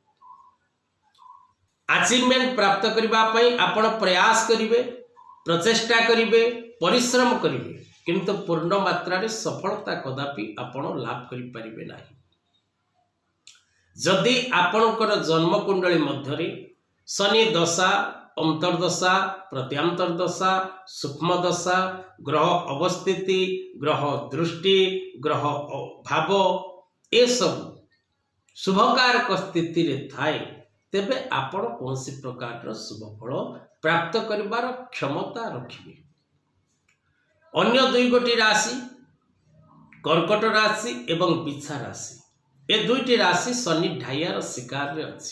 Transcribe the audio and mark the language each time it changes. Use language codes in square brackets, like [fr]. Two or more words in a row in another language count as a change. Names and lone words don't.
[or] ଅଚିଭମେଣ୍ଟ ପ୍ରାପ୍ତ କରିବା ପାଇଁ ଆପଣ ପ୍ରୟାସ କରିବେ, ପ୍ରଚେଷ୍ଟା କରିବେ, ପରିଶ୍ରମ କରିବେ, କିନ୍ତୁ ପୂର୍ଣ୍ଣ ମାତ୍ରାରେ ସଫଳତା କଦାପି ଆପଣ ଲାଭ କରି ପାରିବେ ନାହିଁ। ଯଦି ଆପଣଙ୍କର ଜନ୍ମ କୁଣ୍ଡଳୀ ମଧ୍ୟରେ ଶନି ଦଶା, ଅନ୍ତର୍ଦଶା, ପ୍ରତ୍ୟନ୍ତର ଦଶା, ସୂକ୍ଷ୍ମ ଦଶା, ଗ୍ରହ ଅବସ୍ଥିତି, ଗ୍ରହ ଦୃଷ୍ଟି, ଗ୍ରହ ଭାବ ଏ ସବୁ ଶୁଭକାରକ ସ୍ଥିତିରେ ଥାଏ, ତେବେ ଆପଣ କୌଣ ପ୍ରକାର ଶୁଭ ଫଳ ପ୍ରାପ୍ତ କରିବାର କ୍ଷମତା ରଖିବେ। ଅନ୍ୟ 2 ଗୋଟି ରାଶି କର୍କଟ ରାଶି ଏବଂ ବିଛା ରାଶି, ଏ 2ଟି ରାଶି ଶନି ଢାଇୟାର ଶିକାରରେ ଅଛି।